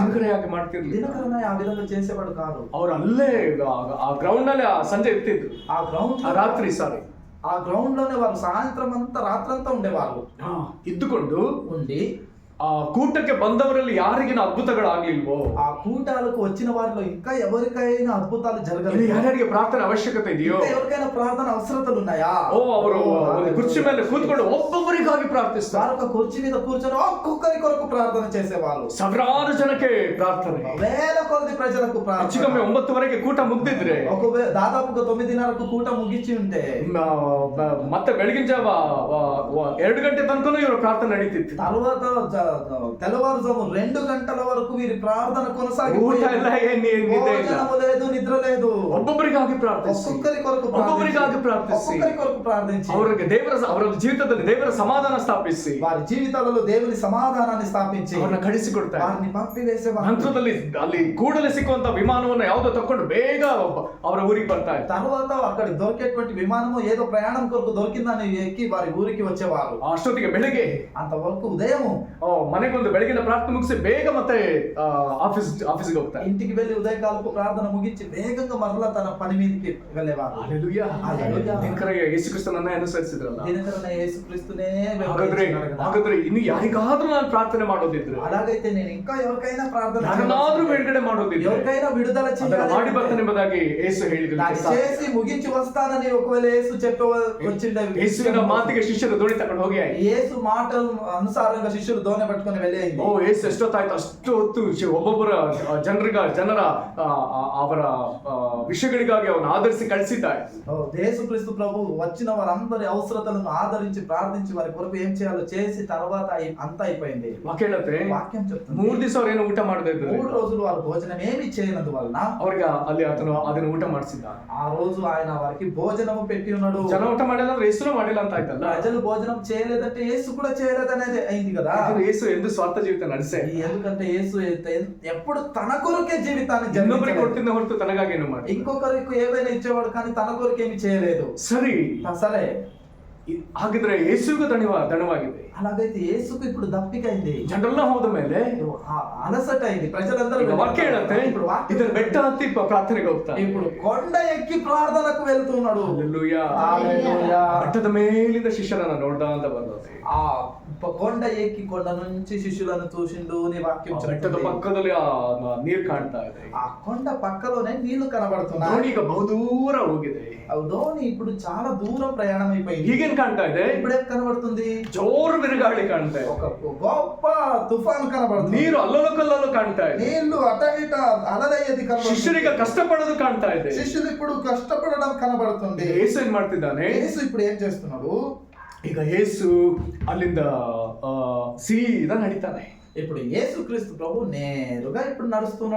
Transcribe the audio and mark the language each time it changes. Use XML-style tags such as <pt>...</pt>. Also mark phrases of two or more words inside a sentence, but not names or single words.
<kn>ದಿನಕರ ಯಾಕೆ ಮಾಡ್ತಿರ್ಲಿಲ್ಲ,</kn> <te>దినకరణ ఆ విధంగా చేసేవాడు కాదు.</te> <kn>ಅವ್ರು ಅಲ್ಲೇ ಆ ಗ್ರೌಂಡ್ ನಲ್ಲಿ ಆ ಸಂಜೆ ಇರ್ತಿದ್ರು,</kn> <te>ఆ గ్రౌండ్</te> <kn>ಆ ರಾತ್ರಿ ಸಾರಿ</kn> <te>ఆ గ్రౌండ్ లోనే వారు సాయంత్రం అంతా రాత్రంతా ఉండేవారు.</te> <kn>ಇದ್ದುಕೊಂಡು</kn> <te>ఉండి</te> <kn>ಆ ಕೂಟಕ್ಕೆ ಬಂದವರಲ್ಲಿ ಯಾರಿಗಿನ ಅದ್ಭುತಗಳಾಗ್ಲಿಲ್ವೋ,</kn> <te>ఆ కూటాలకు వచ్చిన వారిలో ఇంకా ఎవరికైనా అద్భుతాలు జరగలేదు,</te> <kn>ಯಾರ್ಯಾರಿಗೆ ಪ್ರಾರ್ಥನೆ ಅವಶ್ಯಕತೆ ಇದೆಯೋ,</kn> <te>ఇంకా ఎవరికైనా ప్రార్థన అవసరతలు ఉన్నాయా,</te> <kn>ಅವರು ಒಂದು ಕುರ್ಚಿ ಮೇಲೆ ಕೂತ್ಕೊಂಡು ಒಬ್ಬೊಬ್ಬರಿಗಾಗಿ ಪ್ರಾರ್ಥಿಸ್ತಾರೆ.</kn> <te>వారు ఒక కుర్చీ మీద కూర్చొని ఒక్కొక్కరి కొరకు ప్రార్థన చేసేవారు.</te> <kn>ಸಾವಿರಾರು ಜನಕ್ಕೆ ಪ್ರಾರ್ಥನೆ,</kn> <te>వేల కొద్ది ప్రజలకు ప్రార్థన.</te> <kn>ಹೆಚ್ಚುಕಮ್ಮಿ 9:30ಗೆ ಕೂಟ ಮುಗ್ದಿದ್ರೆ,</kn> <te>దాదాపుగా 9:30కు కూట ముగించి ఉంటే,</te> <kn>ಮತ್ತೆ ಬೆಳಗಿನ ಜಾವ 2 ಗಂಟೆ ತನಕನೂ ಇವರು ಪ್ರಾರ್ಥನೆ ನಡೀತಿತ್ತು.</kn> <te>తర్వాత తెల్లవారుజాము 2 గంటల వరకు వీరి ప్రార్థన</te> <kn>ಊಟ</kn> <te>కొనసాగిపోయింది.</te> <kn>ಎಲ್ಲ ನಿದ್ದೆ ಇಲ್ಲ,</kn> <te>భోజనము లేదు, నిద్ర లేదు.</te> <kn>ಒಬ್ಬೊಬ್ಬರಿಗಾಗಿ ಪ್ರಾರ್ಥಿಸಿ,</kn> <te>ఒక్కొక్కరి కొరకు</te> <kn>ಒಬ್ಬೊಬ್ಬರಿಗಾಗಿ ಪ್ರಾರ್ಥಿಸಿ,</kn> <te>ఒక్కొక్కరి కొరకు ప్రార్థించి</te> <kn>ಅವರಿಗೆ ಅವರ ಜೀವಿತದಲ್ಲಿ ದೇವರ ಸಮಾಧಾನ ಸ್ಥಾಪಿಸಿ,</kn> <te>వారి జీవితాలలో దేవుని సమాధానాన్ని స్థాపించి</te> <kn>ಅವರನ್ನ ಕಳಿಸಿಕೊಡ್ತಾರೆ.</kn> <te>వారిని పంపివేసేవారు.</te> <kn>ನಂತರದಲ್ಲಿ ಅಲ್ಲಿ ಕೂಡಲೇ ಸಿಕ್ಕುವಂತ ವಿಮಾನವನ್ನು ಯಾವುದೋ ತಕೊಂಡು ಬೇಗ ಅವರ ಊರಿಗೆ ಬರ್ತಾ ಇದ್ದಾರೆ.</kn> <te>తర్వాత అక్కడ దొరికేటువంటి విమానము ఏదో ప్రయాణం కొరకు దొరికిందని ఎక్కి వారి ఊరికి వచ్చేవారు.</te> <kn>ಅಷ್ಟೊತ್ತಿಗೆ ಬೆಳಿಗ್ಗೆ</kn> <te>అంతవరకు ఉదయము</te> <kn>ಮನೆಗೆ ಒಂದು ಬೆಳಗಿನ ಪ್ರಾರ್ಥನೆ ಮುಗಿಸಿ ಬೇಗ ಮತ್ತೆ ಆಫೀಸ್ಗೆ ಹೋಗ್ತಾರೆ.</kn> <te>ఇంటికి వెళ్లి ఉదయకాలపు ప్రార్థన ముగించి వేగంగా మరలా తన పని మీదకి వెళ్ళేవారు.</te> <kn>ಹಲ್ಲೆಲೂಯಾ. ದಿನಕರ ಯೇಸು ಕ್ರಿಸ್ತನನ್ನ ಅನುಸರಿಸಿದ್ರಲ್ಲ,</kn> <te>దినకరణ యేసుక్రీస్తునే</te> <kn>ಹಾಗಾದ್ರೆ ಇನ್ನು ಯಾರಿಗಾದ್ರೂ ನಾನು ಪ್ರಾರ್ಥನೆ ಮಾಡೋದಿದ್ರೆ,</kn> <te>అలాగైతే నేను ఇంకా ఎవరికైనా ప్రార్థన</te> <kn>ಯಾರನ್ನಾದ್ರೂ ಬಿಡುಗಡೆ ಮಾಡೋದಿದ್ರೆ</kn> <te>ఎవరికైనా విడుదల</te> <kn>ಮಾಡಿ ಬರ್ತಾನೆ ಎಂಬುದಾಗಿ ಯೇಸು ಹೇಳಿದ್ರು.</kn> <te>చేసి ముగించి వస్తానని ఒకవేళ యేసు చెప్ప వచ్చిండే,</te> <kn>ಯೇಸುವಿನ ಮಾತಿಗೆ ಶಿಷ್ಯರು ದೋಣಿ ತಗೊಂಡು ಹೋಗಿ ಆಯ್ತು.</kn> <te>యేసు మాటల అనుసారంగా శిష్యులు దోణి పట్టుకొని వెళ్ళి</te> <kn>ಯೇಸು ಎಷ್ಟೊತ್ತಾಯ್ತು ಅಷ್ಟು ಹೊತ್ತು ಒಬ್ಬೊಬ್ಬರ ಜನರ ಅವರ ವಿಷಯಗಳಿಗಾಗಿ ಅವನು ಆಧರಿಸಿ ಕಳಿಸಿದ್ದಾರೆ.</kn> <te>యేసుక్రీస్తు ప్రభు వచ్చిన వారందరి అవసరతలను ఆదరించి ప్రార్థించి వారి కొరకు ఏం చేయాలో చేసి తర్వాత అంతా అయిపోయింది. వాక్యం చెప్తుంది</te> <kn>3 ದಿವಸ ಅವ್ರು ಏನು ಊಟ ಮಾಡದೇ ಇದ್ರು,</kn> <te>3 రోజులు వారు భోజనం ఏమి చేయనందు వలన</te> <kn>ಅವ್ರಿಗೆ ಅಲ್ಲಿ ಅದನ್ನು ಊಟ ಮಾಡಿಸಿದ್ದ.</kn> <te>ఆ రోజు ఆయన వారికి భోజనము పెట్టి ఉన్నాడు.</te> <kn>ಜನ ಊಟ ಮಾಡಿಲ್ಲ ಅಂದ್ರೆ ಯೇಸು ಮಾಡಿಲ್ಲ ಅಂತ ಆಯ್ತಲ್ಲ.</kn> <te>ప్రజలు భోజనం చేయలేదంటే యేసు కూడా చేయలేదనేది అయింది కదా.</te> <kn>ಯೇಸು ಎಂದು ಸ್ವಾರ್ಥ ಜೀವಿತ ನಡೆಸೆ,</kn> <te>ఎందుకంటే యేసు ఎప్పుడు తన కొరకే జీవితాన్ని</te> <kn>ಇನ್ನೊಬ್ಬರಿಗೆ ಕೊಡ್ತಿದ್ದ ಹೊರತು ತನಗಾಗಿ ಏನು ಮಾಡಿ,</kn> <te>ఇంకొకరికి ఏదైనా ఇచ్చేవాడు కానీ తన కొరకు ఏమి చేయలేదు.</te> <kn>ಸರಿ,</kn> <te>సరే</te> <kn>ಹಾಗಿದ್ರೆ ಯೇಸುವಿಗೂ ದಣವಾಗಿದೆ.</kn> <te>అలాగైతే యేసుకు ఇప్పుడు దప్పికైంది.</te> <kn>ಜನರೆಲ್ಲ ಹೋದ ಮೇಲೆ</kn> <te>అలసట అయింది. ప్రజలందరూ</te> <kn>ವಾಕ್ಯ ಹೇಳುತ್ತೆ ಇದನ್ನ ಬೆಟ್ಟ ಹತ್ತಿ ಪ್ರಾರ್ಥನೆಗೆ ಹೋಗ್ತಾರೆ.</kn> <te>ఇప్పుడు కొండ ఎక్కి ప్రార్థనకు వెళ్తున్నాడు.</te> <kn>ಹಲ್ಲೆಲೂಯಾ.</kn> <te>హల్లెలూయా.</te> <kn>ಬೆಟ್ಟದ ಮೇಲಿಂದ ಶಿಷ್ಯರನ್ನ ನೋಡ್ದ ಅಂತ ಬರ್ತದೆ.</kn> <te>ఆ కొండ ఎక్కి కొండ నుంచి శిష్యులను చూసిండు నీ వాక్యం</te> <kn>ಬೆಟ್ಟದ ಪಕ್ಕದಲ್ಲಿ ನೀರು ಕಾಣ್ತಾ ಇದೆ.</kn> <te>ఆ కొండ పక్కలోనే నీళ్లు కనబడుతున్నాయి.</te> <kn>ದೋಣಿ ಈಗ ಬಹುದೂರ ಹೋಗಿದೆ.</kn> <te>ధోని ఇప్పుడు చాలా దూరం ప్రయాణం అయిపోయింది.</te> <kn>ಈಗೇನ್ ಕಾಣ್ತಾ ಇದೆ,</kn> <te>ఇప్పుడేం కనబడుతుంది,</te> <kn>ಜೋರದ ಬಿರುಗಾಳಿ ಕಾಣ್ತಾ ಇದೆ,</kn> <te>ఒక గొప్ప తుఫాను కనబడుతుంది,</te> <kn>ನೀರು ಅಲ್ಲೋಲ ಕಲ್ಲೋಲ ಕಾಣ್ತಾ ಇದೆ,</kn> <te>నీళ్లు అట ఇట అలదయ్యేది కనబడుతుంది,</te> <kn>ಶಿಷ್ಯರಿಗೆ ಕಷ್ಟಪಡೋದು ಕಾಣ್ತಾ ಇದೆ.</kn> <te>శిష్యులు ఇప్పుడు కష్టపడడం కనబడుతుంది.</te> <kn>ಯೇಸು ಏನ್ ಮಾಡ್ತಿದ್ದಾನೆ?</kn> <te>యేసు ఇప్పుడు ఏం చేస్తున్నాడు?</te> <kn>ಈಗ ಯೇಸು ಅಲ್ಲಿಂದ ಸೀದಾ ನಡೀತಾನೆ.</kn> <te>ఇప్పుడు యేసుక్రీస్తు ప్రభు నేరుగా ఇప్పుడు నడుస్తున్నాడు.</te>